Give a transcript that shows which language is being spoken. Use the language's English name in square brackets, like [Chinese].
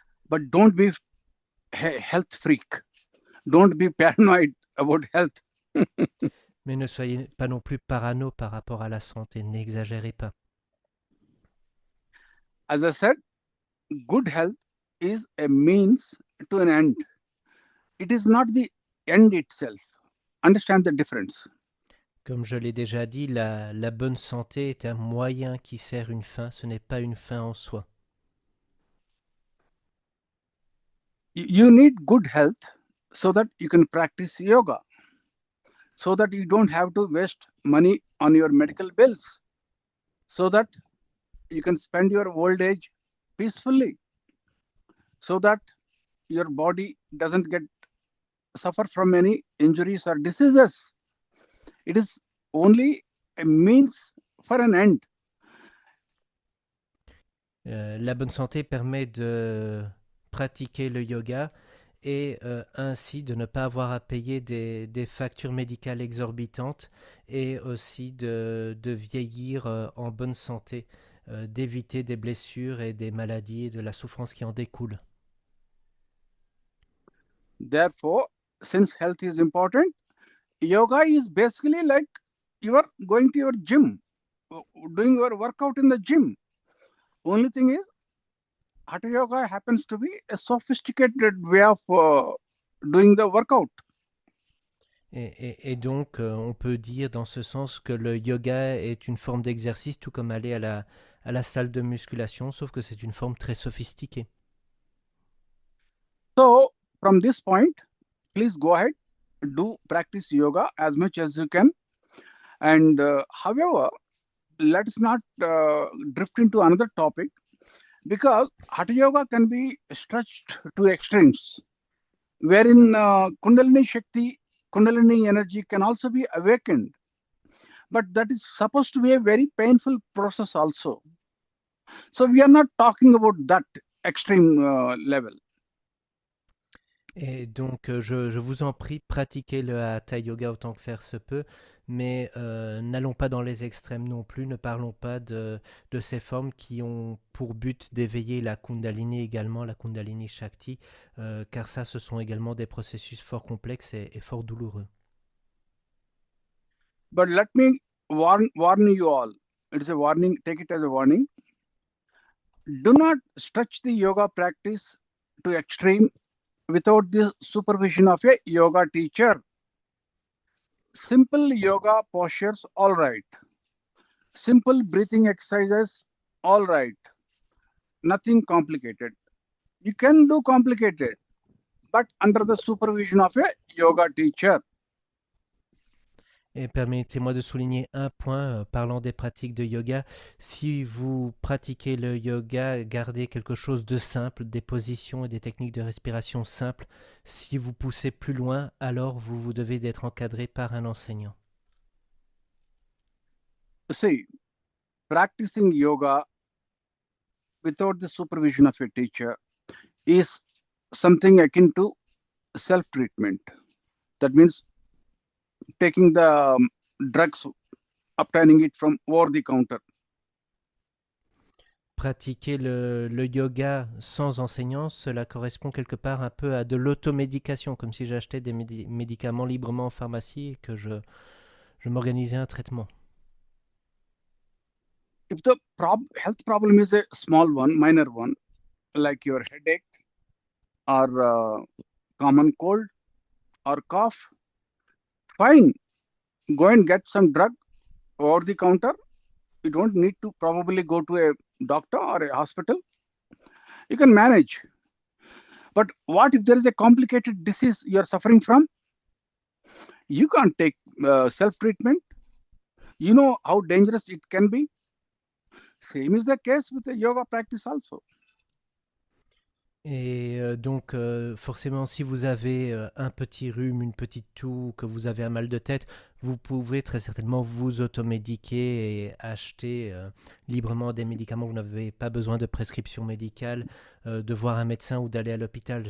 [English] But don't be a health freak. Don't be paranoid about health. [French] Mais ne soyez pas non plus parano par rapport à la santé. N'exagérez pas. [English] As I said, good health is a means to an end. It is not the end itself. Understand the difference. [French] Comme je l'ai déjà dit, la bonne santé est un moyen qui sert une fin, ce n'est pas une fin en soi. [English] You need good health so that you can practice yoga, so that you don't have to waste money on your medical bills. so that you can spend your old age peacefully, so that your body doesn't get suffer from any injuries or diseases. It is only a means for an end. [French] La bonne santé permet de pratiquer le yoga et ainsi de ne pas avoir à payer des factures médicales exorbitantes et aussi de vieillir en bonne santé, d'éviter des blessures et des maladies et de la souffrance qui en découle. [English] Therefore, since health is important, yoga is basically like you are going to your gym, doing your workout in the gym. Only thing is, Hatha yoga happens to be a sophisticated way of doing the workout. [French] Et donc, on peut dire dans ce sens que le yoga est une forme d'exercice, tout comme aller à la salle de musculation, sauf que c'est une forme très sophistiquée. [English] So, from this point, please go ahead, do practice yoga as much as you can. And however, let us not drift into another topic, because Hatha yoga can be stretched to extremes, wherein Kundalini Shakti, Kundalini energy can also be awakened. But that is supposed to be a very painful process also. So we are not talking about that extreme level. [French] Et donc, je vous en prie, pratiquez le hatha yoga autant que faire se peut, mais n'allons pas dans les extrêmes non plus, ne parlons pas de ces formes qui ont pour but d'éveiller la Kundalini également, la Kundalini Shakti, car ça, ce sont également des processus fort complexes et fort douloureux. [English] But let me warn you all. It is a warning, take it as a warning. Do not stretch the yoga practice to extreme without the supervision of a yoga teacher. Simple yoga postures, all right. Simple breathing exercises, all right. Nothing complicated. You can do complicated, but under the supervision of a yoga teacher. [French] Et permettez-moi de souligner un point parlant des pratiques de yoga. Si vous pratiquez le yoga, gardez quelque chose de simple, des positions et des techniques de respiration simples. Si vous poussez plus loin, alors vous devez être encadré par un enseignant. [English] See, practicing yoga without the supervision of a teacher is something akin to self-treatment. That means taking the drugs, obtaining it from over the counter. [French] Pratiquer le yoga sans enseignant, cela correspond quelque part un peu à de l'automédication, comme si j'achetais des médicaments librement en pharmacie et que je m'organisais un traitement. [English] If the health problem is a small one, minor one, like your headache or common cold or cough, fine, go and get some drug over the counter. You don't need to probably go to a doctor or a hospital. You can manage. But what if there is a complicated disease you are suffering from? You can't take self-treatment. You know how dangerous it can be. Same is the case with the yoga practice also. [French] Et donc, forcément, si vous avez un petit rhume, une petite toux, que vous avez un mal de tête, vous pouvez très certainement vous automédiquer et acheter librement des médicaments. Vous n'avez pas besoin de prescription médicale, de voir un médecin ou d'aller à l'hôpital.